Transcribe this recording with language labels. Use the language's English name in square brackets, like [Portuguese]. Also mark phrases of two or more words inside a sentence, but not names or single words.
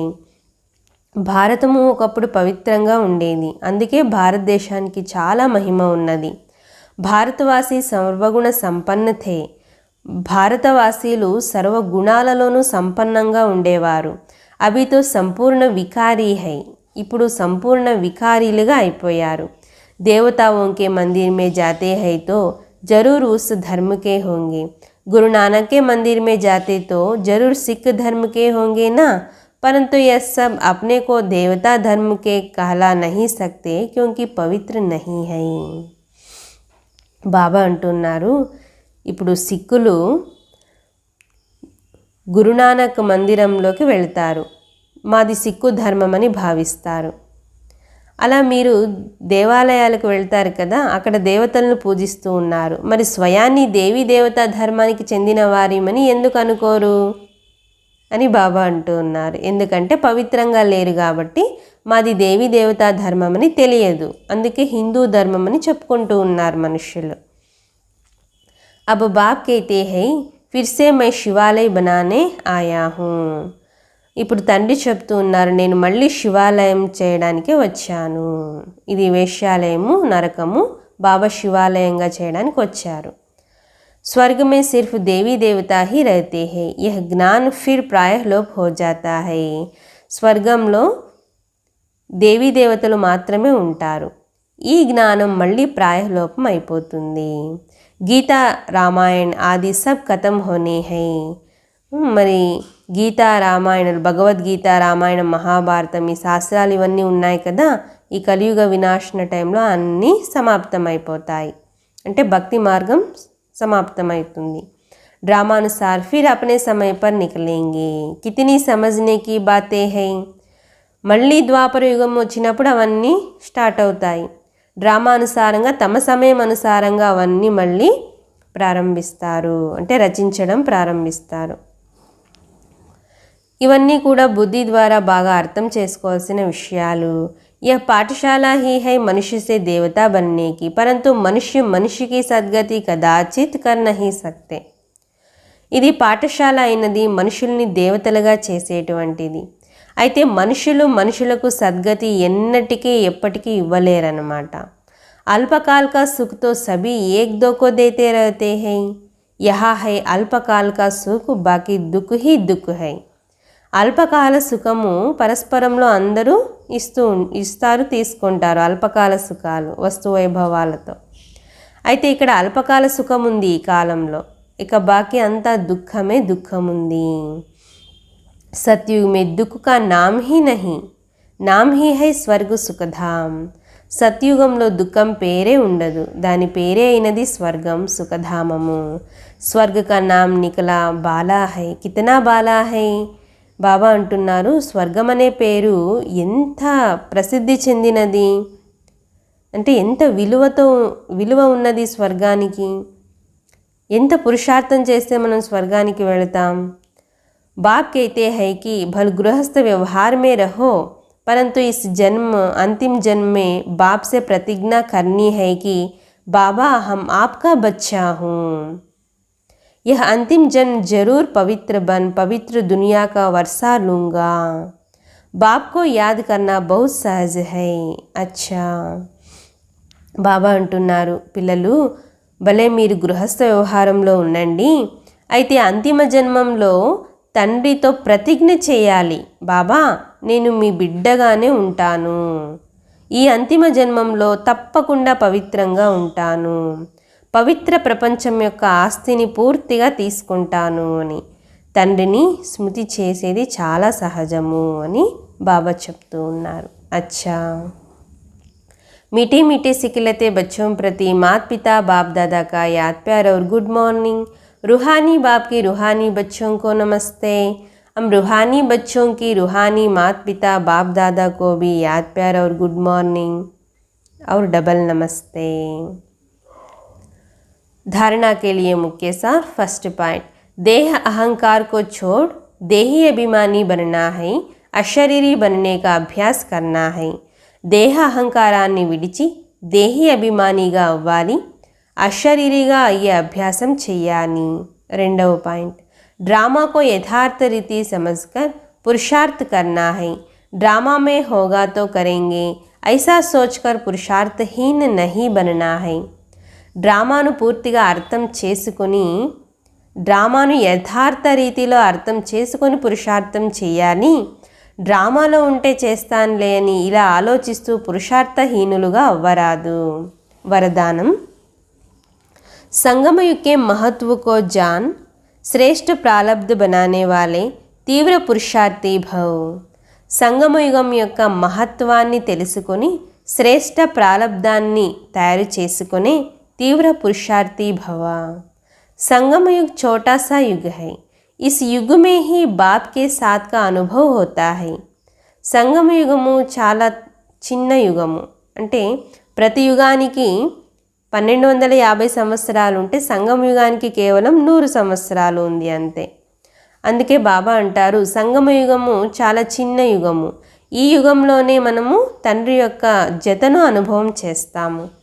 [Telugu] భారతము ఒకప్పుడు పవిత్రంగా ఉండేది, అందుకే భారతదేశానికి చాలా మహిమ ఉన్నది. [Hindi] भारतवासी सर्वगुण संपन्न थे. [Telugu] భారతవాసీలు సర్వగుణాలలోనూ సంపన్నంగా ఉండేవారు. [Hindi] अभी तो संपूर्ण विकारी है. [Telugu] ఇప్పుడు సంపూర్ణ వికారీలుగా అయిపోయారు. [Hindi] देवताओं के मंदिर में जाते हैं तो जरूर उस धर्म के होंगे. गुरु नानक के मंदिर में जाते तो जरूर सिख धर्म के होंगे ना. परंतु यह सब अपने को देवता धर्म के कहला नहीं सकते क्योंकि पवित्र नहीं है. [Telugu] బాబా అంటున్నారు, ఇప్పుడు సిక్కులు గురునానక్ మందిరంలోకి వెళ్తారు, మాది సిక్కు ధర్మం అని భావిస్తారు. అలా మీరు దేవాలయాలకు వెళ్తారు కదా, అక్కడ దేవతలను పూజిస్తూ ఉన్నారు. మరి స్వయాన్ని దేవీ దేవతా ధర్మానికి చెందిన వారిమని ఎందుకు అనుకోరు అని బాబా అంటూ ఉన్నారు. ఎందుకంటే పవిత్రంగా లేరు కాబట్టి మాది దేవీ దేవతా ధర్మం అని తెలియదు, అందుకే హిందూ ధర్మం అని చెప్పుకుంటూ ఉన్నారు మనుష్యులు. [Hindi] अब बाप कहते हैं फिर से मैं शिवालय बनाने आया हूँ. [Telugu] ఇప్పుడు తండ్రి చెప్తూ ఉన్నారు, నేను మళ్ళీ శివాలయం చేయడానికే వచ్చాను. ఇది వేశ్యాలయము, నరకము, బాబా శివాలయంగా చేయడానికి వచ్చారు. [Hindi] स्वर्ग में सिर्फ देवी देवता ही रहते हैं, यह ज्ञान फिर प्रायः लोप हो जाता है. [Telugu] స్వర్గంలో దేవీ దేవతలు మాత్రమే ఉంటారు, ఈ జ్ఞానం మళ్ళీ ప్రాయలోపం అయిపోతుంది. [Hindi] गीता रामायण आदि सब खत्म होने है. [Telugu] మరి గీతా రామాయణాలు, భగవద్గీత, రామాయణం, మహాభారతం, ఈ శాస్త్రాలు ఇవన్నీ ఉన్నాయి కదా, ఈ కలియుగ వినాశన టైంలో అన్నీ సమాప్తమైపోతాయి. అంటే భక్తి మార్గం సమాప్తమవుతుంది. [Hindi] ड्रामानुसार फिर अपने समय पर निकलेंगे. कितनी समझने की बातें है. [Telugu] మళ్ళీ ద్వాపర యుగం వచ్చినప్పుడు అవన్నీ స్టార్ట్ అవుతాయి. డ్రామానుసారంగా తమ సమయం అనుసారంగా అవన్నీ మళ్ళీ ప్రారంభిస్తారు, అంటే రచించడం ప్రారంభిస్తారు. ఇవన్నీ కూడా బుద్ధి ద్వారా బాగా అర్థం చేసుకోవాల్సిన విషయాలు. [Hindi] यह पाठशाला ही है मनुष्य से देवता बनने की, परंतु मनुष्य मनुष्य की सद्गति कदाचित कर नहीं सकते. [Telugu] ఇది పాఠశాల అయినది మనుషుల్ని దేవతలుగా చేసేటువంటిది. అయితే మనుషులు మనుషులకు సద్గతి ఎన్నటికీ ఎప్పటికీ ఇవ్వలేరన్నమాట. [Hindi] अल्पकाल का सुख तो सभी एक दो को देते रहते हैं. यहाँ है अल्पकाल का सुख, बाकी दुख ही दुख है. [Telugu] అల్పకాల సుఖము పరస్పరంలో అందరూ ఇస్తారు, తీసుకుంటారు. అల్పకాల సుఖాలు వస్తు వైభవాలతో. అయితే ఇక్కడ అల్పకాల సుఖం ఉంది ఈ కాలంలో, ఇక బాకీ అంతా దుఃఖమే దుఃఖం ఉంది. [Hindi] सतयुग में दुःख का नाम ही नहीं, नाम ही है स्वर्ग सुखधाम. [Telugu] సత్యుగంలో దుఃఖం పేరే ఉండదు, దాని పేరే అయినది స్వర్గం, సుఖధామము. [Hindi] स्वर्ग का नाम निकला बाला है, कितना बाला है. [Telugu] బాబా అంటున్నారు, స్వర్గం అనే పేరు ఎంత ప్రసిద్ధి చెందినది, అంటే ఎంత విలువ ఉన్నది స్వర్గానికి. ఎంత పురుషార్థం చేస్తే మనం స్వర్గానికి వెళతాం. [Hindi] బాప్ कहते हैं कि भल गृहस्थ व्यवहार में रहो, परंतु इस जन्म अंतिम जन्म में बाप से प्रतिज्ञा करनी है कि बाबा हम आपका बच्चा हूँ. यह अंतिम जन्म जरूर पवित्र बन पवित्र दुनिया का वर्षा लूँगा. बाप को याद करना बहुत सहज है. अच्छा, [Telugu] బాబా అంటున్నారు, పిల్లలు భలే మీరు గృహస్థ వ్యవహారంలో ఉండండి, అయితే అంతిమ జన్మంలో తండ్రితో ప్రతిజ్ఞ చేయాలి, బాబా నేను మీ బిడ్డగానే ఉంటాను, ఈ అంతిమ జన్మంలో తప్పకుండా పవిత్రంగా ఉంటాను, పవిత్ర ప్రపంచం యొక్క ఆస్తిని పూర్తిగా తీసుకుంటాను అని తండ్రిని స్మృతి చేసేది చాలా సహజము అని బాబా చెప్తూ ఉన్నారు. [Hindi] అచ్చా, मीठे मीठे सिखिलते बच्चों प्रति माता पिता बाप दादा का याद प्यार और [English] good morning. [Hindi] रूहानी बाप की रूहानी बच्चों को नमस्ते। हम रूहानी बच्चों की रूहानी माता पिता बाप दादा को भी याद प्यार और [English] good morning [Hindi] और डबल नमस्ते। धारणा के लिए मुख्य सार [English] first point, [Hindi] देह अहंकार को छोड़ देही अभिमानी बनना है, अशरीरी बनने का अभ्यास करना है। [Telugu] దేహ అహంకారాన్ని విడిచి దేహి అభిమానిగా అవ్వాలి, అశరీరిగా అయ్యే అభ్యాసం చెయ్యాలి। రెండవ పాయింట్, [Hindi] ड्रामा को यथार्थ रीति समझकर पुरुषार्थ करना है, ड्रामा में होगा तो करेंगे ऐसा सोचकर पुरुषार्थहीन नहीं बनना है। [Telugu] డ్రామాను పూర్తిగా అర్థం చేసుకొని డ్రామాను యథార్థ రీతిలో అర్థం చేసుకొని పురుషార్థం చేయాలి, డ్రామాలో ఉంటే చేస్తానులే అని ఇలా ఆలోచిస్తూ పురుషార్థహీనులుగా అవ్వరాదు। [Hindi] वरदानम, संगमयुग के महत्व को जान श्रेष्ठ प्रारब्ध बनाने वाले तीव्र पुरुषार्थी भव। [Telugu] సంగమయుగం యొక్క మహత్వాన్ని తెలుసుకొని శ్రేష్ఠ ప్రారబ్ధాన్ని తయారు చేసుకునే తీవ్ర పురుషార్థి భవ। [Hindi] संगमयुग छोटा सा युग है, इस युग में ही बाप के साथ का अनुभव होता है। [Telugu] సంగమ యుగము చాలా చిన్న యుగము, అంటే ప్రతి యుగానికి 1250 సంవత్సరాలు ఉంటే సంగమ యుగానికి కేవలం 100 సంవత్సరాలు ఉంది అంతే। అందుకే బాబా అంటారు సంగమ యుగము చాలా చిన్న యుగము, ఈ యుగంలోనే మనము తండ్రి యొక్క జతను అనుభవం చేస్తాము।